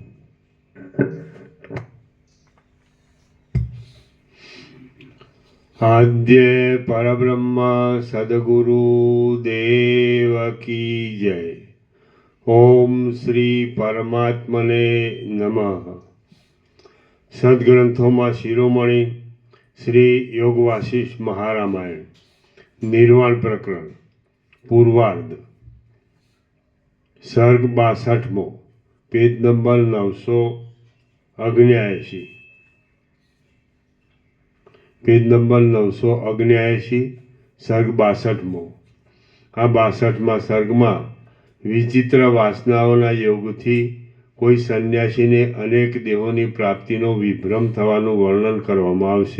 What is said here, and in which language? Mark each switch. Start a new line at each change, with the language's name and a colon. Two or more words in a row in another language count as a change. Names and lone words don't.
Hindi: आद्य परब्रह्म सद्गुरु देव की जय।
Sanskrit: ओम श्री परमात्मने नमः।
Gujarati: સદગ્રંથોમાં શિરોમણી શ્રી યોગ વાસિષ્ઠ મહારામાયણ નિર્વાણ પ્રકરણ પૂર્વાર્ધ સર્ગ 62મો પેજ નંબર 979 પેજ નંબર 979 સર્ગ 62મો આ 62મા સર્ગમાં વિચિત્ર વાસનાઓના યોગથી કોઈ સંન્યાસીને અનેક દેહોની પ્રાપ્તિનો વિભ્રમ થવાનું વર્ણન કરવામાં આવશે.